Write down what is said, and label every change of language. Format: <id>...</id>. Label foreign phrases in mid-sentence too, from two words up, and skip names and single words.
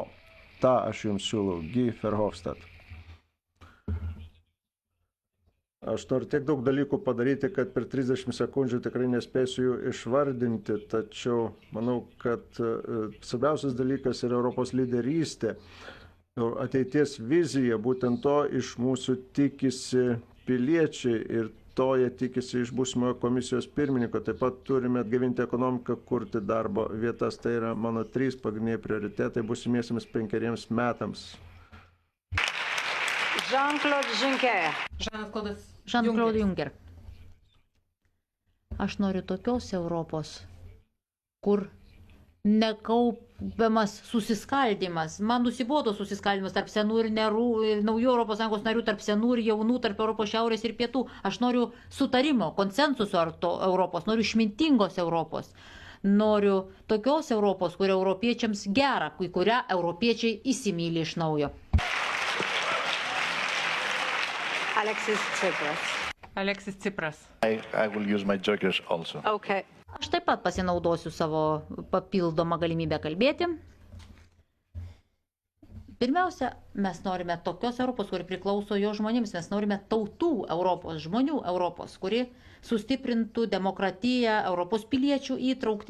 <lt>Ta aš jums siūlau, Guy Verhofstadt. Aš noriu tiek daug dalykų padaryti, kad per 30 sekundžių tikrai nespėsiu jų išvardinti, tačiau manau, kad svarbiausias dalykas yra Europos lyderystė, ateities vizija, būtent to iš mūsų tikisi piliečiai ir to jie tikisi iš būsimojo komisijos pirmininko. Taip pat turime atgaivinti ekonomiką, kurti darbo vietas. Tai yra mano 3 pagrindiniai prioritetai būsimiesiams 5 metams. Jean-Claude Juncker. Jean-Claude Juncker. Aš noriu tokios Europos, kur nekaupiamas susiskaldimas. Man nusibodo susiskaldimas tarp senų ir naujų ES narių, tarp senų ir jaunų, tarp Europos šiaurės ir pietų. Aš noriu sutarimo, konsensuso Europos, noriu išmintingos Europos. Noriu tokios Europos, kur europiečiams gera, į kurią europiečiai įsimyli iš naujo. Alexis Tsipras.</lt> <en>I will use my jokers also. Okay.</en> <lt>Aš taip pat pasinaudosiu savo papildomą galimybę kalbėti. Pirmiausia, mes norime tokios Europos, kuri priklauso jo žmonėms. Mes norime tautų Europos, žmonių Europos, kuri sustiprintų demokratiją, Europos piliečių įtraukti.</lt>